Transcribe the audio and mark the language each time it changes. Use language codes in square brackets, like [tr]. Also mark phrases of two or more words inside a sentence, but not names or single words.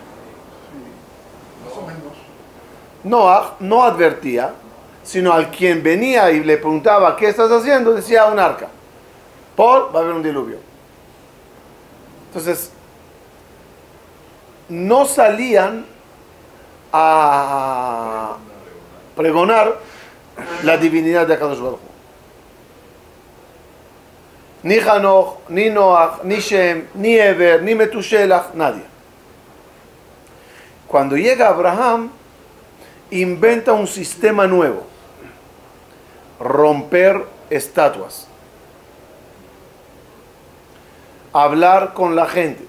[es] Noah no advertía, sino al quien venía y le preguntaba ¿qué estás haciendo? Decía un arca. Va a haber un diluvio. Entonces, no salían a pregonar la divinidad de [he] הקדוש ברוך הוא. [es] Ni Hanoch, ni Noach, ni Shem, ni Eber, ni Metushelach, nadie. Cuando llega Abraham, inventa un sistema nuevo: romper estatuas, hablar con la gente.